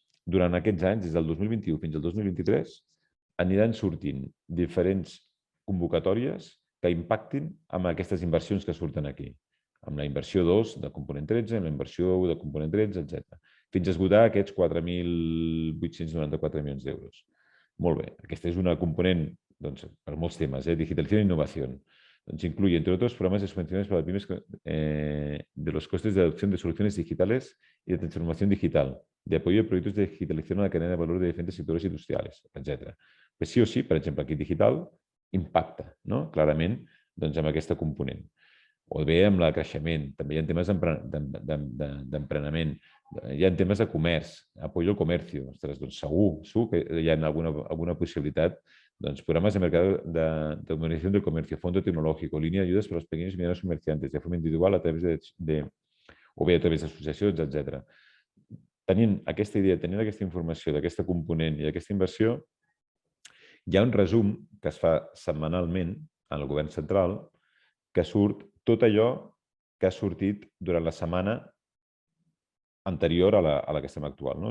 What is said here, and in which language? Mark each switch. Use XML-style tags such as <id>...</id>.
<ca>durant aquests anys, des del 2021 fins al 2023, aniran sortint diferents convocatòries que impactin amb aquestes inversions que surten aquí. Amb la inversió 2 de component 13, amb la inversió 1 de component 13, etc. Fins a esgotar aquests 4.894 milions d'euros. Molt bé, aquesta és una component per molts temes, digitalització i innovació.</ca> <es>Incluye, entre otros, programas de subvenciones para pymes de los costes de adopción de soluciones digitales y de transformación digital, de apoyo a proyectos de digitalización a la cadena de valor de diferentes sectors industrials, etc.</es> <ca>Però sí o sí, per exemple, aquí digital impacta clarament amb aquesta component. O bé amb el creixement, també hi ha temes d'emprenament, hi ha temes de comerç,</ca> <es>apoyo al comercio.</es> <ca>Ostres, doncs segur que hi ha alguna possibilitat.</ca> <es>Programas de mercado de modernización del comercio, fondo tecnológico, línea de ayudas para los pequeños y medianos comerciantes, de forma individual a través</es> <ca>o bé a través d'associacions,</ca> <es>etc.</es> <ca>Tenint aquesta idea, tenint aquesta informació d'aquesta component i d'aquesta inversió, hi ha un resum que es fa setmanalment al govern central que surt tot allò que ha sortit durant la setmana anterior a la que estem actual.</ca>